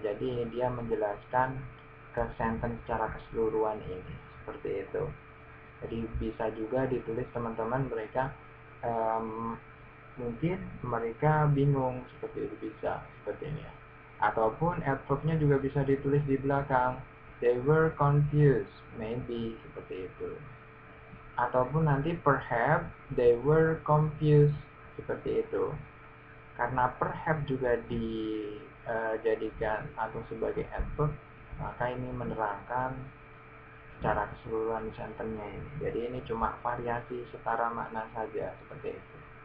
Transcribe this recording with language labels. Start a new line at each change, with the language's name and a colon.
Indonesian: Jadi dia menjelaskan ke sentence secara keseluruhan ini. Seperti itu. Jadi bisa juga ditulis teman-teman mereka mungkin mereka bingung, seperti itu bisa, seperti ini ya. Ataupun adverbnya juga bisa ditulis di belakang.
English: They were confused, maybe,
Indonesian: seperti itu. Ataupun nanti
English: perhaps they were confused,
Indonesian: seperti itu. Karena perhaps juga dijadikan atau sebagai adverb, maka ini menerangkan secara keseluruhan sentence-nya ini. Jadi ini cuma variasi setara makna saja seperti itu.